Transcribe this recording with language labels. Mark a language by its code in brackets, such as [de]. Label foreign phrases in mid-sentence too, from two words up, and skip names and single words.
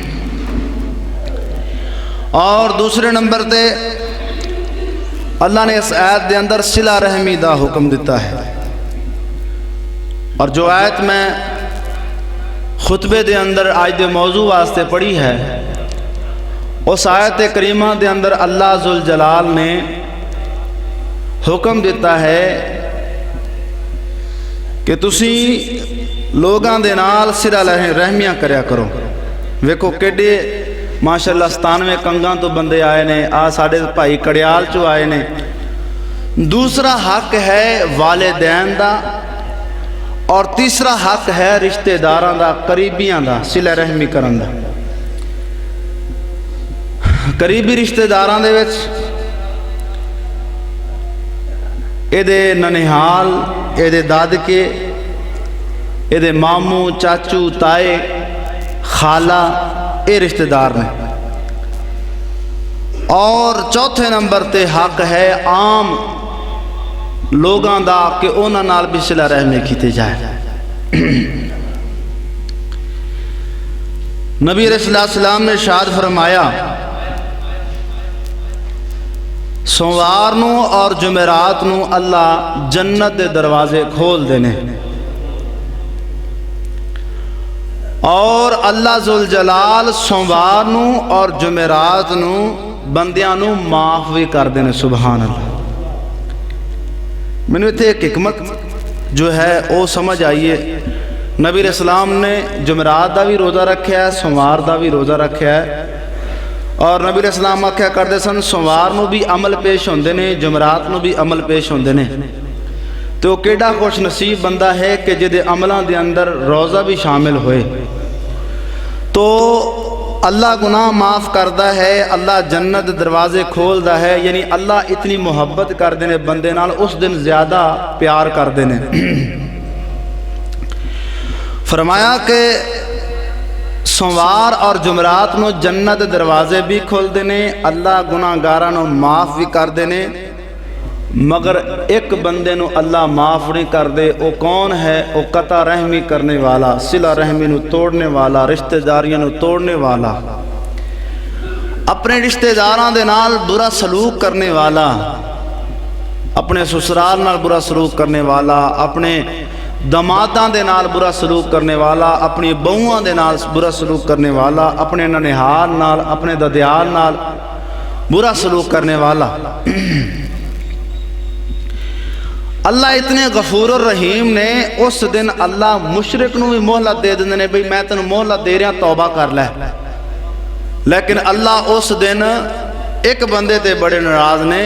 [pa] اور دوسرے نمبر تے اللہ نے اس آیت دے اندر صلہ رحمی دا حکم دیتا ہے اور جو آیت میں خطبے دے اندر آج دے موضوع واسطے پڑھی ہے اس آیت کریمہ دے اندر اللہ ذوالجلال نے حکم دیتا ہے کہ تسی لوگاں دے نال صلہ رحمیاں کریا کرو ویکھو کیڈے ماشاءاللہ 97 کنگاں تو بندے آئے نے ساڈے بھائی کڑیال چو آئے نے دوسرا حق ہے والدین دا اور تیسرا حق ہے رشتہ داراں دا قریبیاں دا صلہ رحمی کرن دا قریبی رشتہ داراں دے وچ اے دے ننہال اے دے دادکے اے دے ماموں چاچو تائے خالہ اے رشتہ دار نے اور چوتھے نمبر تے حق ہے عام لوگاں دا کہ انہاں نال بھی صلہ رحمی کیتے جائے نبی علیہ السلام نے ارشاد فرمایا سوموار نو اور جمعرات نو اللہ جنت دے دروازے کھول دینے اور اللہ ذوالجلال سوموار نو اور جمعرات نو بندیاں نو معاف بھی کر دینے [ar] سبحان اللہ [ur] میں نے ایک حکمت جو ہے وہ سمجھ آئیے [pa] نبی علیہ السلام نے جمعرات دا بھی روزہ رکھیا ہے سوموار دا بھی روزہ رکھیا ہے اور نبی علیہ السلام آکھیا کردے سن سوموار نو بھی عمل پیش ہوندے نے جمعرات نو بھی عمل پیش ہوندے نے تو کیڑا خوش نصیب بندہ ہے کہ جدے عملاں دے اندر روزہ بھی شامل ہوئے تو اللہ گناہ معاف کردا ہے، اللہ جنت دروازے کھولدا ہے، یعنی اللہ اتنی محبت کردے نے بندے نال، اس دن زیادہ پیار کردے نے۔ فرمایا کہ سوموار اور جمعرات نو جنت دروازے بھی کھولدے نے، اللہ گناہگاراں نو معاف بھی کردے نے، مگر ایک بندے نو اللہ معاف نہیں کردے۔ [ur] وہ کون ہے؟ [pa] وہ قطع رحمی کرنے والا، صلہ رحمی نو توڑنے والا، رشتہ داریاں نو توڑنے والا، اپنے رشتہ داراں دے نال برا سلوک کرنے والا، اپنے سسرال نال برا سلوک کرنے والا، اپنے دماداں دے نال برا سلوک کرنے والا، اپنی بہواں دے نال برا سلوک کرنے والا، اپنے ننہال نال، اپنے ددیال نال برا سلوک کرنے والا۔ اللہ اتنے غفور الرحیم نے، اس دن اللہ مشرک نو بھی مہلت دے دیندے نے، بھئی میں تینوں مہلت دے رہا توبہ کر لے، لیکن اللہ اس دن ایک بندے تے بڑے ناراض نے۔